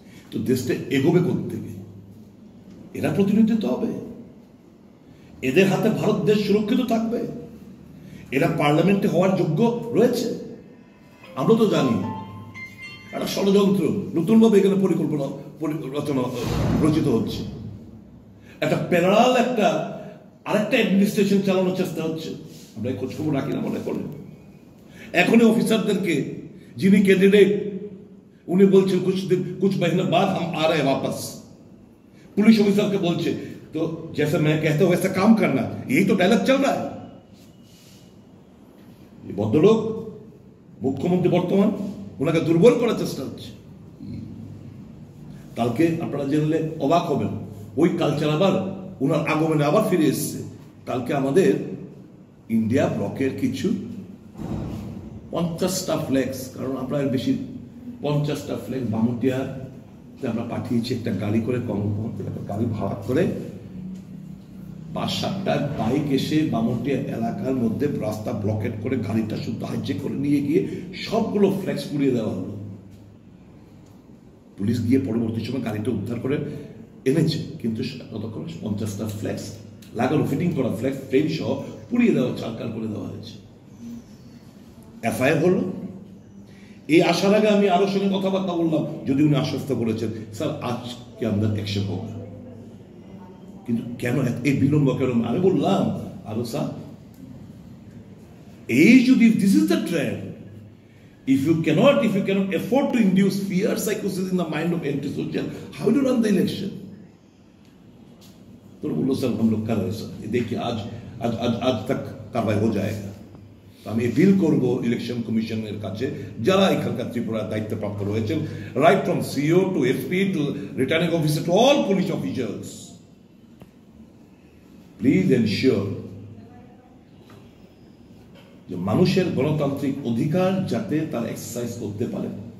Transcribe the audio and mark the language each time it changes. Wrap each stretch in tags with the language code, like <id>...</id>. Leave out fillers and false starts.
<bn>তো দেশটা এগোবে কোত্থেকে? এরা প্রতিনিধিত্ব হবে, এদের হাতে ভারত দেশ সুরক্ষিত থাকবে, এরা পার্লামেন্টে হওয়ার যোগ্য রয়েছে। আমরা তো জানি একটা ষড়যন্ত্র নতুনভাবে এখানে পরিকল্পনা রচনা রচিত হচ্ছে, একটা প্যারালাল একটা আরেকটা অ্যাডমিনিস্ট্রেশন চালানোর চেষ্টা হচ্ছে। আমরা খোঁজ খবর রাখি না মনে করেন? এখনই অফিসারদেরকে, যিনি ক্যান্ডিডেট, উনি বলছেন</bn> <hi>कुछ महीने बाद हम आ रहे हैं वापस। पुलिस ऑफिसर के बोलছে तो जैसे मैं कहता हूं वैसा काम करना, यही तो डायलॉग चल रहा है।</hi> <bn>ये ভদ্রলোক মুখ্যমন্ত্রী বর্তমান, ওনাকে দুর্বল করার চেষ্টা হচ্ছে। কালকে আপনারা জানলে অবাক হবেন, ওই কালচার আবার ওনার আগমনে আবার ফিরে এসছে। কালকে আমাদের ইন্ডিয়া ব্লকের কিছু 50টা ফ্ল্যাক্স, কারণ আমরা বেশি 50টা ফ্ল্যাক্স বামুটিয়াতে আমরা পাঠিয়েছি একটা গাড়ি করে, কর্মপন্থী একটা গাড়ি ভাড়া করে 5-7টা বাইক এসে বামুটিয়া এলাকার মধ্যে রাস্তা ব্লকেট করে গাড়িটা শুধু হাইজেক করে নিয়ে গিয়ে সবগুলো ফ্ল্যাক্স পুড়িয়ে দেওয়া হলো। পুলিশ গিয়ে পরবর্তী সময় গাড়িটা উদ্ধার করে এনেছে, কিন্তু ততক্ষণ 50টা ফ্ল্যাক্স লাগানো, ফিটিং করা ফ্ল্যাক্স ফ্রেম সহ পুড়িয়ে দেওয়া, চারকাল করে দেওয়া হয়েছে। এফআইআর হলো। এই আসার আগে আমি আরো সঙ্গে কথাবার্তা বললাম, যদি উনি আশ্বস্ত করেছেন স্যার আজকে আমাদের অ্যাকশন হোক, কিন্তু কেন এই বিলম্ব কেন? আমি বললাম আরো স্যার, এই যদি</bn> <en>This is the trend, if you cannot afford to induce fear psychosis in the mind of anti-social, how do you run the election?</en> <hi>तो बोलो सर हम लोग कर रहे सर, देखिए आज तक कार्रवाई हो जाएगा।</hi> <bn>तो আমি অ্যাপিল করব ইলেকশন কমিশনের কাছে, যারা এখানকার ত্রিপুরার দায়িত্বপ্রাপ্ত রয়েছেন, right from CO two SP two returning officer to all police officers, please ensure যে মানুষের গণতান্ত্রিক অধিকার যাতে তারা এক্সারসাইজ করতে পারে।</bn>